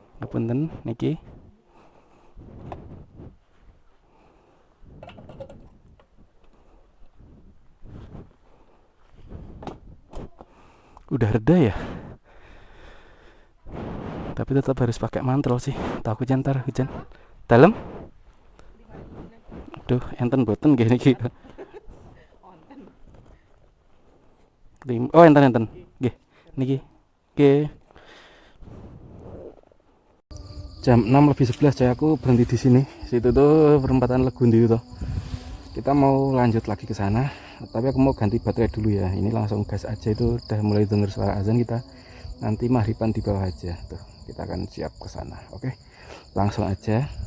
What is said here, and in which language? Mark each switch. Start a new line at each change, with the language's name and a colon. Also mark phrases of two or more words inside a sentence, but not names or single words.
Javanese: punten niki.
Indonesian: Udah reda ya, tapi tetap harus pakai mantel sih, takutnya ntar hujan dalam.
Javanese: Aduh, enten boten gini niki. Oh, enten nggih niki nggih.
Indonesian: Jam 6:11 coy, aku berhenti di sini. Situ tuh perempatan Legundi itu. Kita mau lanjut lagi ke sana, tapi aku mau ganti baterai dulu ya. Ini langsung gas aja, itu udah mulai dengar suara azan. Kita nanti maghriban di bawah aja tuh. Kita akan siap ke sana. Oke. Langsung aja.